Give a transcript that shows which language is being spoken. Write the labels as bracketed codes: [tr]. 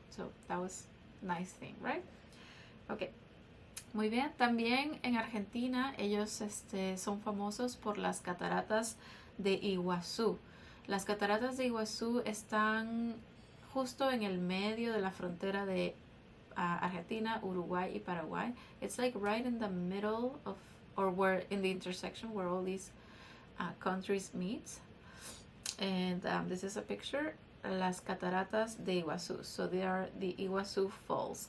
[en] So that was a nice thing, right? Okay. [es] Muy bien, también en Argentina ellos son famosos por las cataratas de Iguazú. Las cataratas de Iguazú están justo en el medio de la frontera de Argentina, Uruguay y Paraguay. [en] It's like right in the middle of, or where in the intersection where all these countries meet. And this is a picture, las cataratas de Iguazú. So they are the Iguazú Falls.